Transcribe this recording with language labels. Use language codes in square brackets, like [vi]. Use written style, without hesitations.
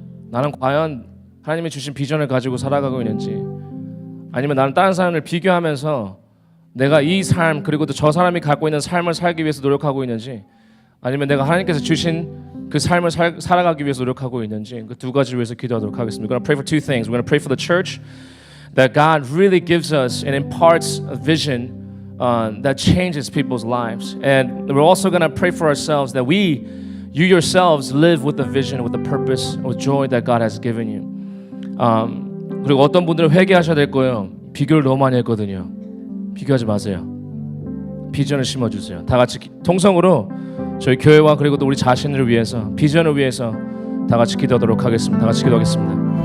[ko] 나는 과연 하나님이 주신 비전을 가지고 살아가고 있는지 아니면 나는 다른 사람을 비교하면서 내가 이 삶 그리고 또 저 사람이 갖고 있는 삶을 살기 위해서 노력하고 있는지 아니면 내가 하나님께서 주신 그 삶을 살아가기 위해서 노력하고 있는지 그 두 가지를 위해서 기도하도록 하겠습니다. [en] We're going to pray for two things. We're going to pray for the church that God really gives us and imparts a vision that changes people's lives. And we're also going to pray for ourselves that you yourselves live with the vision, with the purpose, with joy that God has given you. [ko] 그리고 어떤 분들은 회개하셔야 될 거예요. 비교를 너무 많이 했거든요. 비교하지 마세요. 비전을 심어주세요. 다 같이 통성으로 저희 교회와 그리고 또 우리 자신을 위해서 비전을 위해서 다 같이 기도하도록 하겠습니다. 다 같이 기도하겠습니다.